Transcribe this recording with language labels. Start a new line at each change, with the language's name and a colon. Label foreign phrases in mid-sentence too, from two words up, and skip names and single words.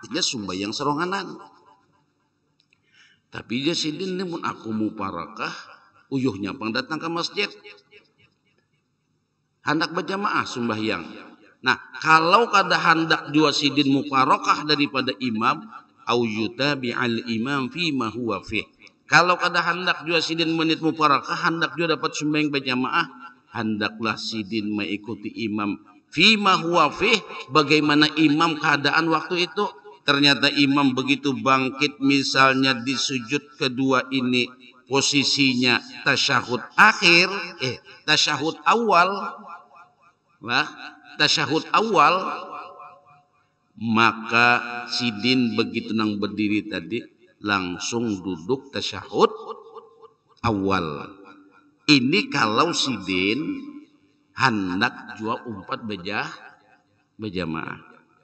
Banjar: artinya sumbayang seronganan. Tapi dia sidin mun aku mau parakah uyuhnya pang datang ke masjid hendak berjamaah sembahyang. Nah, kalau kada hendak jua sidin muparakah daripada imam au
Arabic: يتابع الإمام فيما هو فيه.
Banjar: Kalau kada hendak jua sidin menit muparakah hendak jua dapat sembahyang berjamaah, hendaklah sidin mengikuti
Arabic: الإمام فيما هو فيه,
Banjar: bagaimana imam keadaan waktu itu. Ternyata imam begitu bangkit misalnya di sujud kedua ini posisinya tasyahud akhir, tasyahud awal. Nah, tasyahud awal, maka sidin begitu nang berdiri tadi langsung duduk tasyahud awal. Ini kalau sidin hendak jua umpat berjamaah.